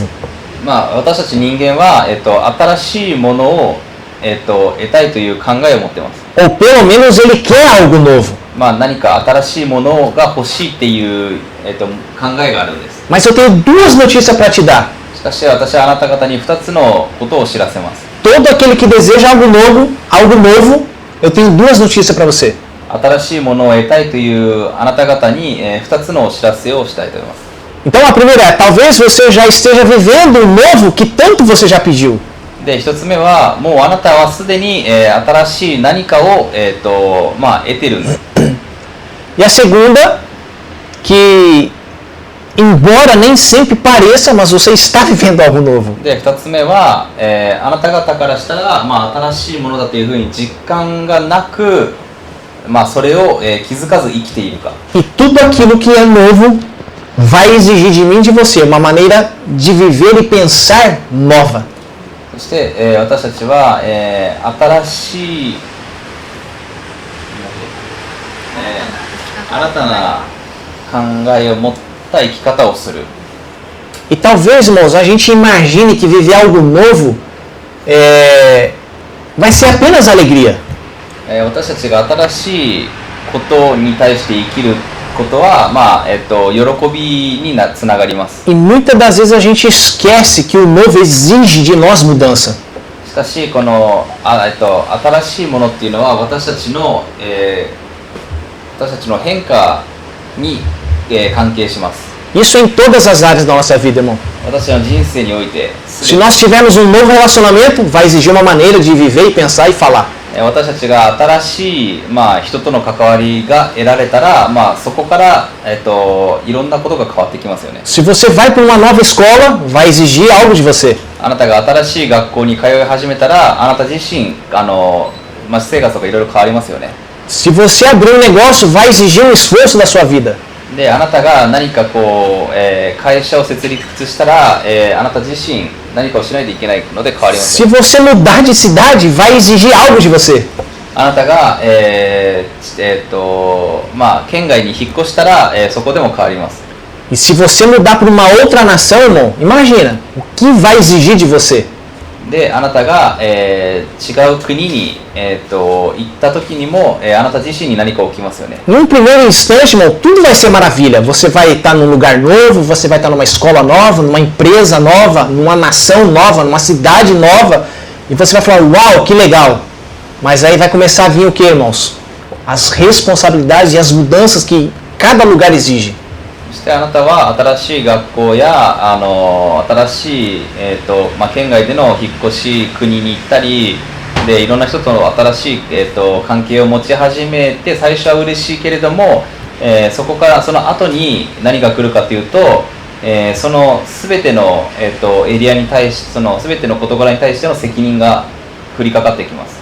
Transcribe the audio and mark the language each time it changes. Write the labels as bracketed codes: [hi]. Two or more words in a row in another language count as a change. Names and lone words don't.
[ja] 私たち人間は、新しいものを、得たいという考えを持っています。 [pt] Ou pelo menos ele quer algo novo. [ja] 何か新しいものが欲しいっていう、考えがあるんです。 [pt] Mas eu tenho duas notícias para te dar. [ja] しかし私はあなた方に2つのことを知らせます。 [pt] Todo aquele que deseja algo novo, eu tenho duas notícias para você. [ja] 新しいものを得たいというあなた方に、2つのお知らせをしたいと思います。 [pt] Então a primeira é: talvez você já esteja vivendo o novo que tanto você já pediu. [ja] で、1つ目は、もうあなたはすでに、新しい何かを、得てるんです。 [pt] E a segunda, que embora nem sempre pareça, mas você está vivendo algo novo. [ja] で、2つ目は、あなた方からしたら、新しいものだというふうに実感がなく、それを、気づかず生きているか。 [pt] E tudo aquilo que é novo vai exigir de mim e de você uma maneira de viver e pensar nova. [ja] そして、私たちは、新しい、新たな考えを持った生き方をする。 [pt] E talvez, irmãos, a gente imagine que viver algo novo vai ser apenas alegria. [ja] 私たちが新しいことに対して生きることは、喜びにつながります。 [pt] E muitas das vezes a gente esquece que o novo exige de nós mudança. [ja] しかしこの新しいものっていうのは私たちの変化に、関係します。 [pt] Isso em todas as áreas da nossa vida, irmão. [ja] 私の人生において [pt] Se nós tivermos um novo relacionamento, vai exigir uma maneira de viver e pensar e falar. [ja] 私たちが新しい、人との関わりが得られたら、そこから、いろんなことが変わってきますよね。 [pt] Se você vai para uma nova escola, vai exigir algo de você. [ja] あなたが新しい学校に通い始めたら、あなた自身私生活とかいろいろ変わりますよね。 [pt] Se você abrir um negócio, vai exigir um esforço da sua vida. [ja] で、あなたが何か会社を設立したら、あなた自身何かをしないといけないので変わります。 [pt] Se você mudar de cidade, vai exigir algo de você. [ja] あなたが、県外に引っ越したら、そこでも変わります。 [pt] E se você mudar para uma outra nação, irmão, imagina o que vai exigir de você. [ja] で、あなたが、違う国に、行った時にも、あなた自身に何か起きますよね。 [pt] Num primeiro instante, irmão, tudo vai ser maravilha. Você vai estar num lugar novo, você vai estar numa escola nova, numa empresa nova, numa nação nova, numa cidade nova. E você vai falar, uau, que legal. Mas aí vai começar a vir o que, irmãos? As responsabilidades e as mudanças que cada lugar exige. [ja] そしてあなたは新しい学校や新しい、県外での引っ越し国に行ったりでいろんな人との新しい、関係を持ち始めて最初は嬉しいけれども、そこからその後に何が来るかというと、その全ての、エリアに対してその全ての事柄に対しての責任が降りかかってきます。